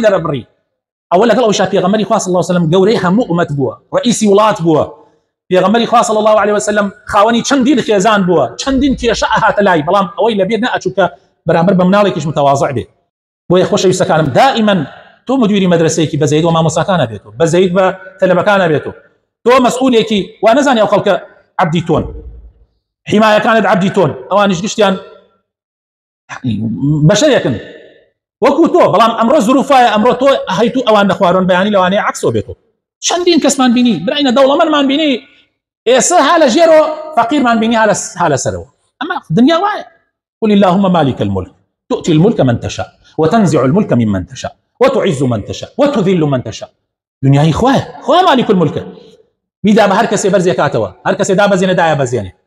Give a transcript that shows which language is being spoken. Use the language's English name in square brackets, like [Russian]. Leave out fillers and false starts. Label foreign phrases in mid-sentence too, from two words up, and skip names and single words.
[Central Kurdish] دەرەبڕی ئەوە لەگەڵ ئەوشا پێغەمبەری خوا [Arabic] صلی الله علیه و سلم [Central Kurdish] گەورەی هەموو ئومەت بووە ڕئیسی وڵات بووە پێغەمبەری خوا [Arabic] صلی الله علیه و سلم [Central Kurdish] خاوەنی چەندین خێزان بووە چەندین کێشە ئەهاتە لای بەڵام ئەوەی لەبیر نەئەچوو کە بەرامبەر بە مناڵێکیش متەواضع بێت بۆیە خۆشەویستەکانم دائیمەن تۆ مدیری مەدرسەیەکی بەزەید و مامۆستاکانە بێتەوە بەزەید بە تەلەبەکانە بێتەوە تۆ مەسئولێکی وا نەزانێ ئەو خەڵکە عەبدی تۆن حیمایەکانت عەبدی تۆن ئەوانیش گشتیان بەشەرێکن وەکو تۆ بەڵام ئەمڕۆ زروفایە ئەمڕۆ تۆ هەیتو ئەوان نەخوارۆن بەیانی لەوانەیە عەکسۆ بێتەوە چەندین کەسمان بینی برایە دەوڵەمەندمان بینی ئێستا ها لە ژێرۆ فەقیرمان بینی ها لەسەرەوە ئەمە دنیا وایە [Arabic] قل اللهم مالك الملك تؤتي الملك من تشاء وتنزع الملك ممن تشاء وتعز من تشاء وتذل من تشاء [Central Kurdish] دنیای خواه [Arabic] مالك الملك [Central Kurdish] میدا بە هەر کەسێ بەرزێ کاتەوە هەر کەسێ دا بەزێنێ دایە بەزێنێ